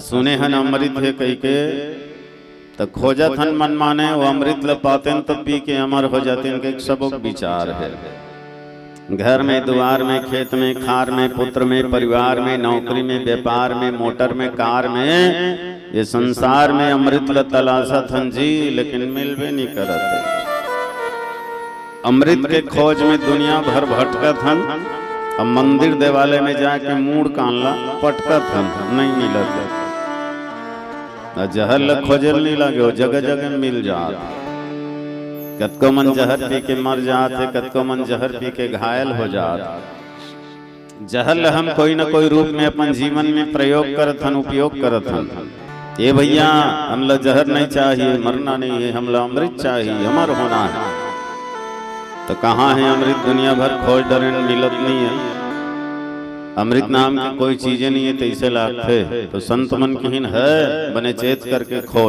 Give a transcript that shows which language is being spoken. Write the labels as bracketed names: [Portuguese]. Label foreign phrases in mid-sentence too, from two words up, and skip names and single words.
[Chhattisgarhi] सुने हन अमृत है कही के तो खोजत हन मन माने वो अमृत ल पाते तो पी के अमर हो जाते। इनके सब विचार है, घर में, द्वार में, खेत में, खार में, पुत्र में, परिवार में, नौकरी में, व्यापार में, मोटर में, कार में, ये संसार में अमृत ल तलाशत हन जी, लेकिन मिलवे नहीं करत। अमृत के खोज में दुनिया भर भटकत हन। अब मंदिर देवालय में जाके मूड कानला पटकत हन, नहीं मिलत। जहर ल खोजल नहीं लगे, वो जगह जगह मिल जात। कतको मन जहर पी के मर जात है, कतको मन जहर पी के घायल हो जात। जहर हम कोई न कोई रूप में अपन जीवन में प्रयोग करत हन, उपयोग करत हन। ये भैया हमला जहर नहीं चाहिए, मरना नहीं है, हमला अमृत चाहिए, अमर होना है। तो कहाँ है अमृत? दुनिया भर खोज डरे मिलत नहीं है। अमृत नाम की कोई चीजें नहीं है, तो इसे लागते तो संत मन किहिन है बने चेत करके खोज।